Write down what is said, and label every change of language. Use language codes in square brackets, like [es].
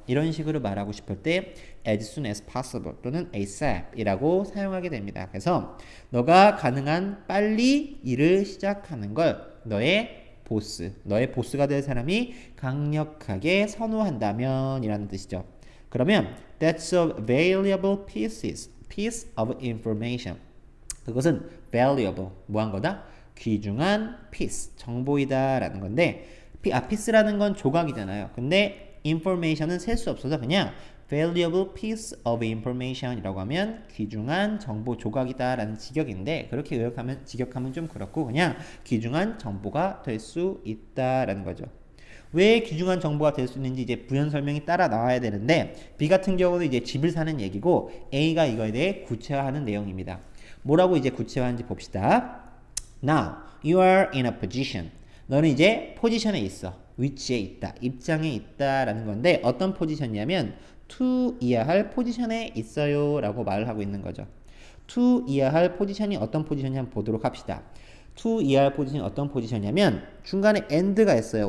[ko] 이런 식으로 말하고 싶을 때 [en] as soon as possible [ko] 또는 ASAP이라고 사용하게 됩니다. 그래서 너가 가능한 빨리 일을 시작하는 걸 너의 보스가 될 사람이 강력하게 선호한다면 이라는 뜻이죠. 그러면 [en] that's a valuable piece of information. [ko] 그것은 valuable, 뭐한 거다? 귀중한 piece, 정보이다 라는 건데 piece라는 건 조각이잖아요. 근데 information은 셀 수 없어서 그냥 [en] valuable piece of information [ko] 이라고 하면 귀중한 정보 조각이다 라는 직역인데 그렇게 직역하면 좀 그렇고 그냥 귀중한 정보가 될 수 있다 라는 거죠. 왜 귀중한 정보가 될 수 있는지 이제 부연 설명이 따라 나와야 되는데 B 같은 경우는 이제 집을 사는 얘기고 A가 이거에 대해 구체화하는 내용입니다. 뭐라고 이제 구체화하는지 봅시다. [en] Now, you are in a position. [ko] 너는 이제 포지션에 있어. 위치에 있다. 입장에 있다. 라는 건데 어떤 포지션이냐면 to 이야 할 포지션에 있어요. 라고 말을 하고 있는 거죠. to 이야 할 포지션이 어떤 포지션인지 한번 보도록 합시다. to 이야 할 포지션이 어떤 포지션이냐면 중간에 and가 있어요.